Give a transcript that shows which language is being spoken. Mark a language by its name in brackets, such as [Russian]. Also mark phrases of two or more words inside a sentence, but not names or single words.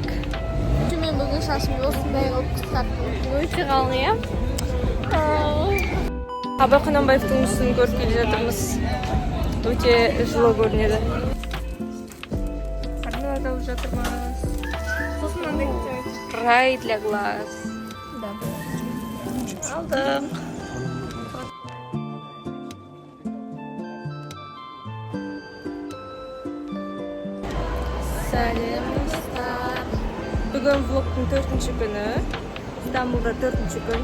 [Kazakh] Мен бүгін шашымды осындай қылып қысқарттым. Өте қалың, иә? Абай Құнанбаевтың мүсінін көріп келе жатырмыз. Өте жылы көрінеді. Арналарда алып жатырмыз. Сосын мынандай кетеді. [Russian] Рай для глаз. [Kazakh] Да. Алдық. Сәлем достар. Бүгін влогтың 4-ші күні. Стамбулда 4-ші күн.